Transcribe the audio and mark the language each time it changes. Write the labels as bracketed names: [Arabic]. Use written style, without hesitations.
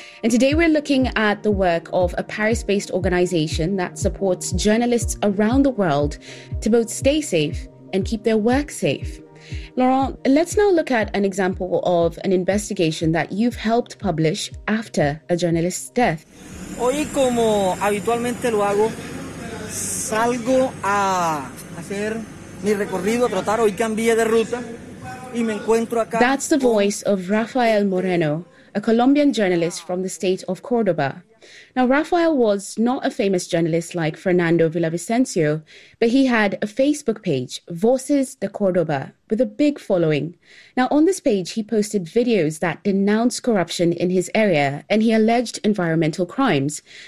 [English] And today we're looking at the work of a Paris-based organization that supports journalists around the world to both stay safe and keep their work safe. Laurent, let's now look at an example of an investigation that you've helped publish after a journalist's death. [Spanish] Hoy, como habitualmente lo hago, salgo a hacer mi recorrido, a tratar, hoy cambié de ruta y me encuentro acá. [English] That's the voice of Rafael Moreno, a Colombian journalist from the state of Córdoba. Now, Rafael was not a famous journalist like Fernando Villavicencio, but he had a Facebook page, Voces de Córdoba, with a big following. Now, on this page, he posted videos that denounced corruption in his area, and he alleged environmental crimes.